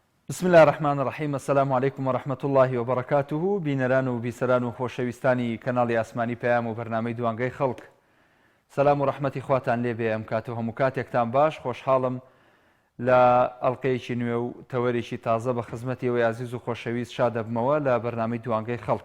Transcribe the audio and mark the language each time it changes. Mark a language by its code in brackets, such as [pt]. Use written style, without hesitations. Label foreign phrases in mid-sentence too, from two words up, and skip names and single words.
[ar] بسم الله الرحمن الرحیم. السلام علیکم و رحمة الله و برکاته. [ckb] بینەران و بیسەران و خۆشەویستانی کەناڵی ئاسمانی پەیام و بەرنامەی دوانگەی خەڵک، سەلام و ڕەحمەتی خواتان لێبێ. ئەم کاتە هەموو کاتێکتان باش. خۆشحاڵم لە ئەڵقەیەکی نوێ و تەوەرێکی تازە بە خزمەتیەوەی عزیز و خۆشەویست شا دەبمەوە لە بەرنامەی دوانگەی خەڵک.